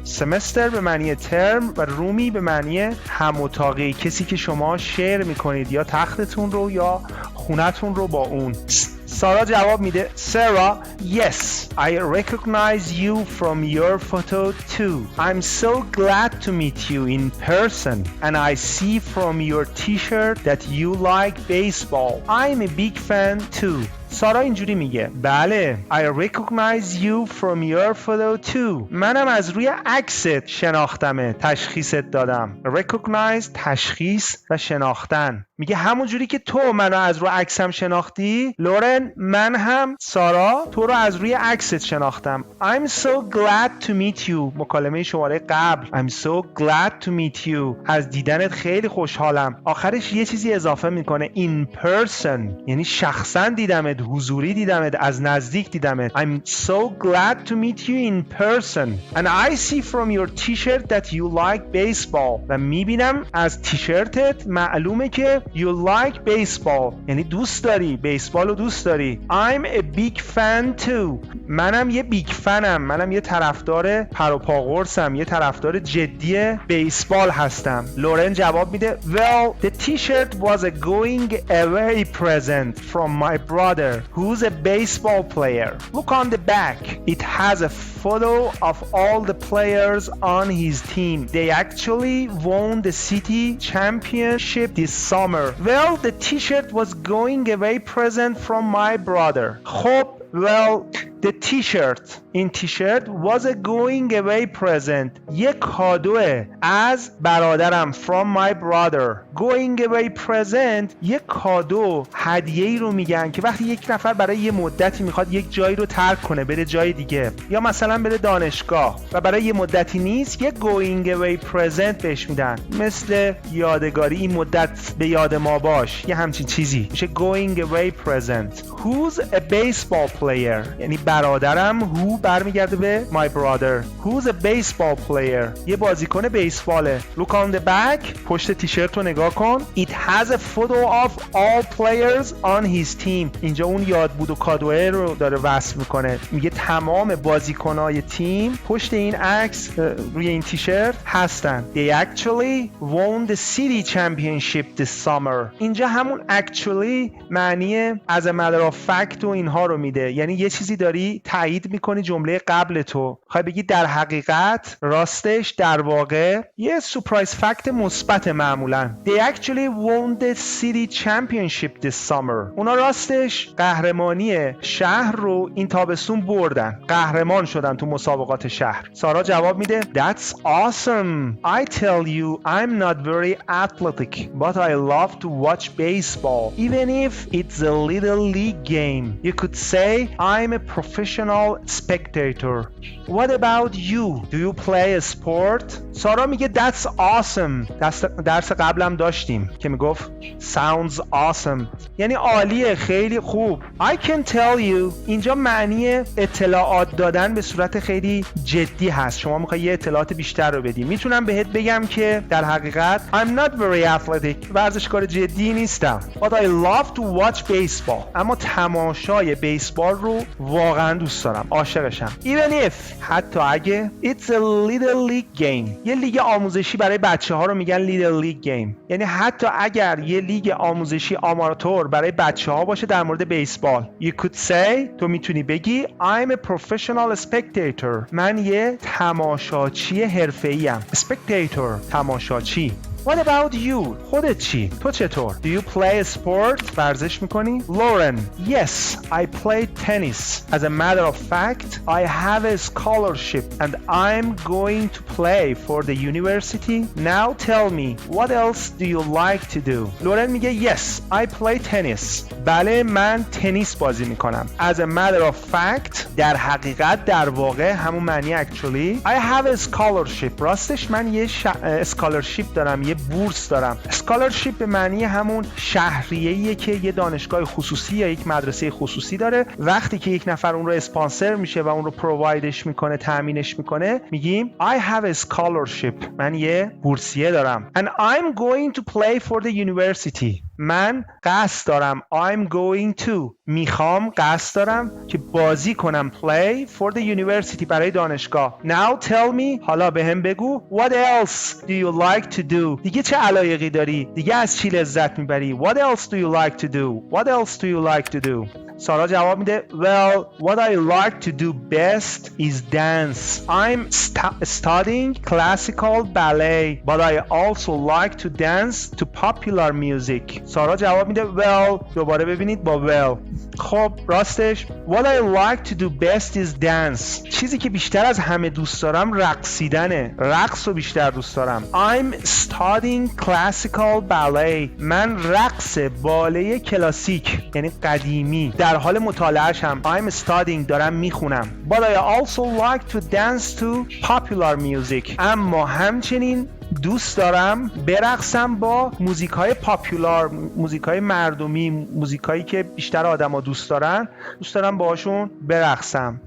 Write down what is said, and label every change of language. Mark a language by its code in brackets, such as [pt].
[fa] semester به معنی ترم و رومی به معنی هم اتاقی، کسی که شما شیر میکنید یا تختتون رو یا خونتون رو با اون. سارا جواب میده [en] Sarah, yes, I recognize you from your photo too. I'm so glad to meet you in person and I see from your t-shirt that you like baseball. I'm a big fan too. [fa] سارا اینجوری میگه بله [en] I recognize you from your photo too. [fa] منم از روی عکست شناختمه، تشخیصت دادم. recognize تشخیص و شناختن. میگه همون جوری که تو منو از روی عکسم شناختی لورن، من هم سارا تو رو از روی عکست شناختم. [en] I'm so glad to meet you. [fa] مکالمه شماره قبل [en] I'm so glad to meet you. [fa] از دیدنت خیلی خوشحالم. آخرش یه چیزی اضافه میکنه [en] in person، [fa] یعنی شخصا دیدمت، حضوری دیدمت، از نزدیک دیدمت. [en] I'm so glad to meet you in person and I see from your t-shirt that you like baseball. [fa] و میبینم از تیشرتت معلومه که [en] you like baseball، [fa] یعنی دوست داری بیسبال رو دوست داری. [en] I'm a big fan too. [fa] منم یه بیگ فنم، منم یه طرفدار پروپاقرصم، یه طرفدار جدی بیسبال هستم. لورن جواب میده [en] Well, the t-shirt was a going away present from my brother who's a baseball player. Look on the back. It has a photo of all the players on his team. They actually won the city championship this summer. Well, the t-shirt was going away present from my brother. [fa] خب [en] Well, the t-shirt [fa] این تیشرت [en] was a going away present. [fa] یک کادوه از برادرم [en] from my brother. going away present [fa] یک کادو، هدیه‌ای رو میگن که وقتی یک نفر برای یه مدتی میخواد یک جایی رو ترک کنه بره جای دیگه، یا مثلا بره دانشگاه و برای یه مدتی نیست، یک going away present بهش میدن، مثل یادگاری این مدت به یاد ما باش، یه همچین چیزی میشه going away present. [en] Who's a baseball player [fa] یعنی برادرم. [en] Who [fa] برمیگرده به [en] my brother. Who's a baseball player [fa] یه بازیکن بیسباله. [en] Look on the back [fa] پشت تیشرت رو نگاه کن. [en] It has a photo of all players on his team. [fa] اینجا اون یاد بود و کادوه رو داره وصف میکنه، میگه تمام بازیکنای تیم پشت این عکس روی این تیشرت هستن. [en] They actually won the city championship this summer. [fa] اینجا همون actually معنی [en] as a matter of fact [fa] و اینها رو میده، یعنی یه چیزی داری تایید میکنی جمله قبل تو، خواهی بگی در حقیقت، راستش، در واقع، یه سورپرایز فکت مثبت معمولا. [en] They actually won the city championship this summer. [fa] اونا راستش قهرمانی شهر رو این تابستون بردن، قهرمان شدن تو مسابقات شهر. سارا جواب میده [en] That's awesome. I tell you I'm not very athletic but I love to watch baseball even if it's a little league game. You could say I'm a professional spectator. What about you? Do you play a sport? [fa] سارا میگه [en] That's awesome. [fa] درس قبلم داشتیم که میگفت [en] Sounds awesome [fa] یعنی عالیه، خیلی خوب. [en] I can tell you [fa] اینجا معنی اطلاعات دادن به صورت خیلی جدی هست، شما میخوای یه اطلاعات بیشتر رو بدی. میتونم بهت بگم که در حقیقت [en] I'm not very athletic [fa] ورزشکار جدی نیستم [en] but I love to watch baseball. [fa] اما تماشای بیسبال رو واقعا دوست دارم، عاشقشم. [en] Even if [fa] حتی اگه [en] It's a little league game [fa] یه لیگ آموزشی برای بچه ها رو میگن little league game، یعنی حتی اگر یه لیگ آموزشی آماتور برای بچه ها باشه در مورد بیسبال. [en] You could say [fa] تو میتونی بگی [en] I'm a professional spectator. [fa] من یه تماشاچی حرفه‌ایم. [en] Spectator تماشاچی. What about you? [fa] خودت چی؟ تو چطور؟ [en] Do you play sport? [fa] ورزش میکنی؟ [en] Lauren, yes, I play tennis. As a matter of fact, I have a scholarship and I'm going to play for the university. Now tell me, what else do you like to do? [fa] لورن میگه [en] yes, I play tennis. [fa] بله من تنیس بازی میکنم. [en] As a matter of fact, [fa] در حقیقت در واقع همون معنی actually [en] I have a scholarship. [fa] راستش من یه scholarship دارم، یه بورس دارم. scholarship به معنی همون شهریه‌ایه که یه دانشگاه خصوصی یا یک مدرسه خصوصی داره. وقتی که یک نفر اون رو اسپانسر میشه و اون رو پرووایدش میکنه، تامینش میکنه، میگیم [en] I have a scholarship. [fa] من یه بورسیه دارم. [en] And I'm going to play for the university. [fa] من قصد دارم [en] I'm going to [fa] میخوام قصد دارم که بازی کنم [en] play for the university [fa] برای دانشگاه. [en] Now tell me [fa] حالا بهم بگو [en] what else do you like to do. [fa] دیگه چه علایقی داری؟ دیگه از چی لذت میبری؟ [en] What else do you like to do? What else do you like to do? [fa] سارا جواب میده [en] Well, what I like to do best is dance. I'm studying classical ballet, but I also like to dance to popular music. [fa] سارا جواب میده [en] Well, [fa] دوباره ببینید با well. خب راستش [en] What I like to do best is dance. [fa] چیزی که بیشتر از همه دوست دارم رقصیدنه. رقص رو بیشتر دوست دارم. [en] I'm studying classical ballet. [fa] من رقص باله کلاسیک یعنی قدیمی در حال مطالعه‌شم. [en] I'm studying [fa] دارم میخونم. [en] But I also like to dance to popular music. [fa] اما همچنین دوست دارم برقصم با موزیک‌های پاپولار، موزیک‌های مردمی، موزیکایی که بیشتر آدم‌ها دوست دارن، دوست دارم باهاشون برقصم.